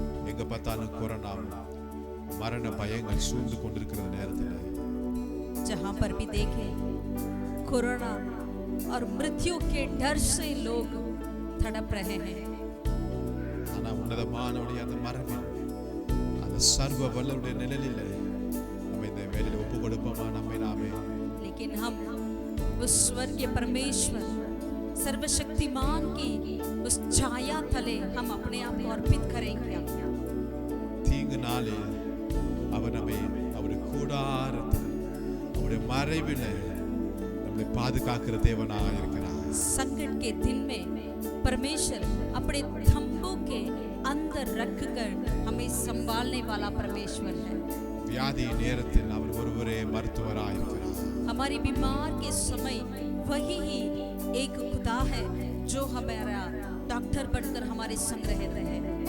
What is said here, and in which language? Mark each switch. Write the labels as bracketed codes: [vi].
[ta] எங்க பார்த்தாலும் கொரோனா மரண பயங்கள் சூழ்ந்து கொண்டிருக்கிற நேரத்தில் [hi] जहाँ पर भी देखे कोरोना और मृत्यु के डर से लोग तड़प रहे हैं, [ta] ஆனா உன்னதமானவருடைய அந்த மரபில் அந்த சர்வ வல்லவருடைய நிழலில் நம்ம இந்த வேலையில ஒப்பு கொடுப்போமா நம்மை நாமே. [hi] लेकिन हम उस स्वर्गीय परमेश्वर सर्वशक्तिमान की उस छाया तले हम अपने आप को अर्पित करेंगे. [ta] தீங்கு நாளில் அவர் நம்மை அவருடைய கூடாரத்தில் அவருடைய மறைவில் நம்மை பாதுகாக்கிற தேவனாக இருக்கிறார். [hi] संकट के दिन में परमेश्वर अपने तंबू के अंदर रखकर हमें संभालने वाला परमेश्वर है. [ta] வியாதி நேரத்தில் அவர் ஒருவரே மருத்துவராக இருக்கிறார். [hi] हमारी बीमार के समय वही ही एक खुदा है जो हमारा डॉक्टर बनकर हमारे संग रहते हैं.